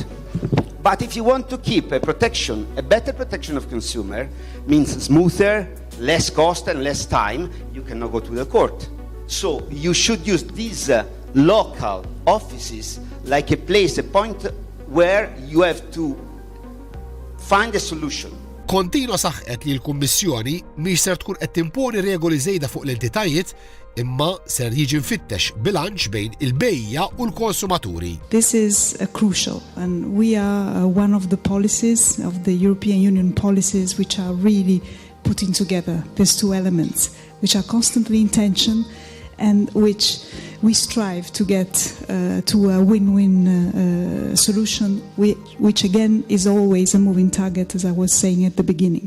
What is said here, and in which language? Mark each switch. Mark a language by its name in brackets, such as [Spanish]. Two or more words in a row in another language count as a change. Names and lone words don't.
[English] But if you want to keep a better protection of consumer, means smoother, less cost and less time, you cannot go to the court. So you should use these local offices like a point where you have to find a solution. [Maltese] Kontinwa saħqet li l-Kummissjoni mhix ser tkun qed timponi regoli żejda fuq l-entitajiet, imma ser jiġi mfittex bilanċ bejn il-bejja u l-konsumaturi. [English] This is crucial, and we are one of the policies of the European Union policies which are really putting together these two elements, which are constantly in tension and which we strive to get to a win-win solution, which again is always a moving target, as I was saying at the beginning.